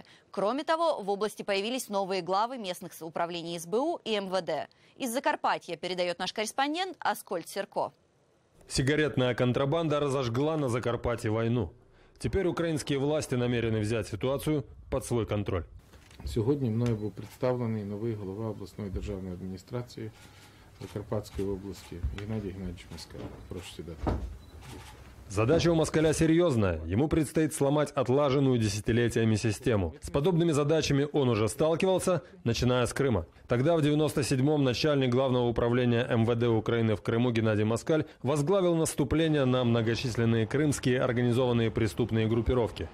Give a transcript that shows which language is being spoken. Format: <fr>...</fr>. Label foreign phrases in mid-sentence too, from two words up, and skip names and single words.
<ru>Кроме того, в области появились новые главы местных управлений СБУ и МВД. Из Закарпатья передает наш корреспондент Аскольд Серко. Сигаретная контрабанда разожгла на Закарпатье войну. Теперь украинские власти намерены взять ситуацию под свой контроль.</ru> <uk>Сьогодні мною був представлений новий голова обласної державної адміністрації Закарпатської області Геннадій Геннадійович Москаль. Прошу сідати.</uk> <ru>Задача у Москаля серьезная. Ему предстоит сломать отлаженную десятилетиями систему. С подобными задачами он уже сталкивался, начиная с Крыма. Тогда, в 1997-м, начальник Главного управления МВД Украины в Крыму Геннадий Москаль возглавил наступление на многочисленные крымские организованные преступные группировки.</ru>